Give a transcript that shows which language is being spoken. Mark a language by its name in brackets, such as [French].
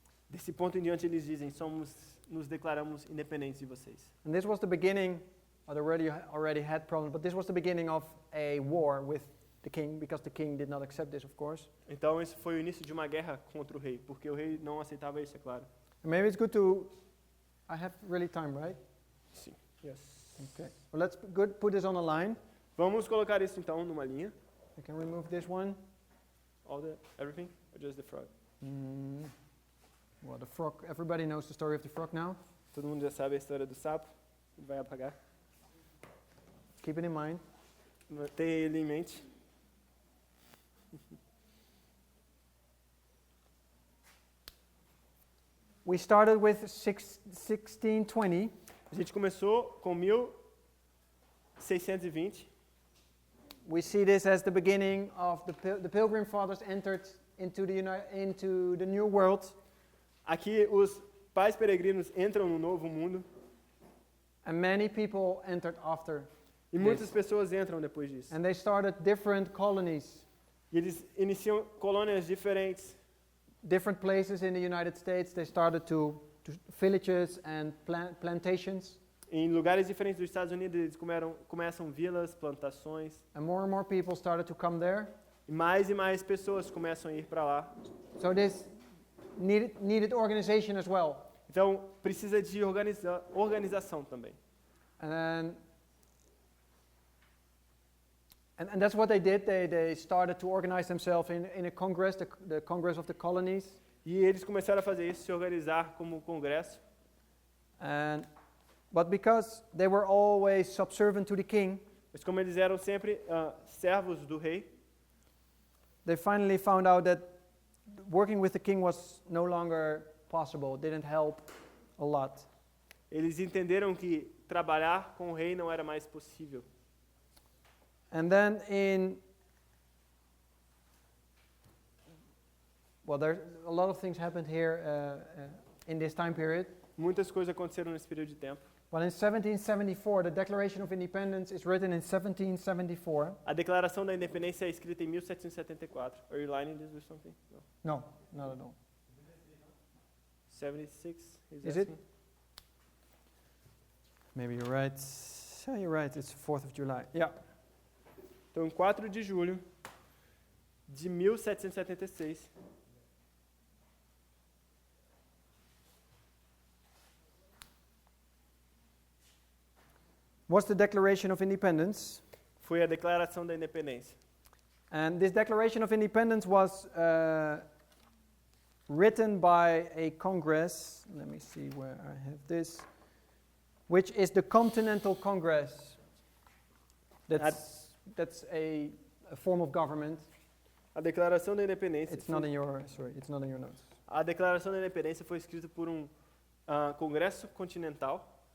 [Portuguese] desse ponto em diante eles dizem, nos declaramos independentes de vocês. [English] And this was the beginning, or they already had problems, but this was the beginning of a war with the king, because the king did not accept this, of course. [Portuguese] Então, esse foi o início de uma guerra contra o rei, porque o rei não aceitava isso, é claro. [English] And maybe it's good to, I have really time, right? [Portuguese] Sim. [English] Yes. Okay. Well, let's put this on a line. [Portuguese] Vamos colocar isso então numa linha. [English] I can remove this one. Everything, or just the frog? Well, the frog, everybody knows the story of the frog now. [Portuguese] Todo mundo já sabe a história do sapo, ele vai apagar. [English] Keep it in mind. [Portuguese] Tenha ele em mente. [English] We started with 1620. [Portuguese] A gente começou com 1620. [English] We see this as the beginning of the Pilgrim Fathers entered into the New World. [Portuguese] Aqui os pais peregrinos entram no novo mundo [English] And many people entered after. [Portuguese] e muitas pessoas entram depois disso. [English] And they started different colonies, [Portuguese] E eles iniciam colônias diferentes. [English] different places in the United States. They started to villages and plantations. [Portuguese] Em lugares diferentes dos Estados Unidos, eles começam vilas, plantações. [English] And more people started to come there. [Portuguese] E mais pessoas começam a ir para lá. [English] So this needed organization as well. [Portuguese] Então, precisa de organização também. [English] And that's what they did. They started to organize themselves in a congress, the Congress of the Colonies. [Portuguese] E eles começaram a fazer isso, se organizar como congresso. [English] But because they were always subservient to the king, [Portuguese] Mas como eles eram sempre servos do rei, [English] they finally found out that working with the king was no longer possible. It didn't help a lot. [Portuguese] eles entenderam que trabalhar com o rei não era mais possível. [English] And then there's a lot of things happened here in this time period. [Portuguese] Muitas coisas aconteceram nesse período de tempo. [English] But in 1774, the Declaration of Independence is written in 1774. [Portuguese] A Declaração da Independência é escrita em 1774. [English] Are you lining this with something? No. No, not at all. 76? Is it? Maybe you're right. Yeah, you're right. It's 4th of July. Yeah. [Portuguese] Então, em 4 de julho de 1776, [English] Was the Declaration of Independence. [Portuguese] foi a Declaração da Independência. [English] And this Declaration of Independence was written by a Congress. Let me see where I have this. Which is the Continental Congress. That's a form of government. [Portuguese] A Declaração da Independência. [English] It's not in your notes. [Portuguese] A Declaração da Independência foi escrita por um Congresso Continental,